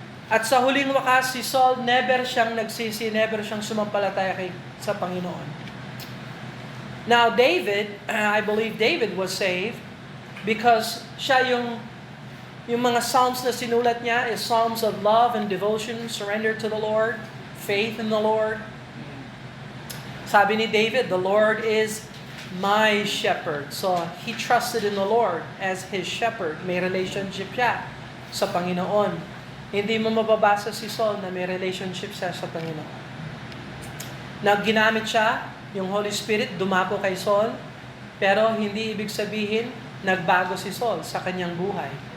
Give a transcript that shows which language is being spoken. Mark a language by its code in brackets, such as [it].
[tl] At sa huling wakas, si Saul never siyang nagsisi, never siyang sumampalataya sa Panginoon. [en] Now David, I believe David was saved because [tl] siya yung mga psalms na sinulat niya [en] is psalms of love and devotion, surrender to the Lord, faith in the Lord. [tl] Sabi ni David, [en] the Lord is my shepherd. So he trusted in the Lord as his shepherd. [tl] May relationship siya sa Panginoon. Hindi mo mababasa si Saul na may relationship siya sa Panginoon. Ginamit siya, yung Holy Spirit dumapo kay Saul, pero hindi ibig sabihin nagbago si Saul sa kanyang buhay.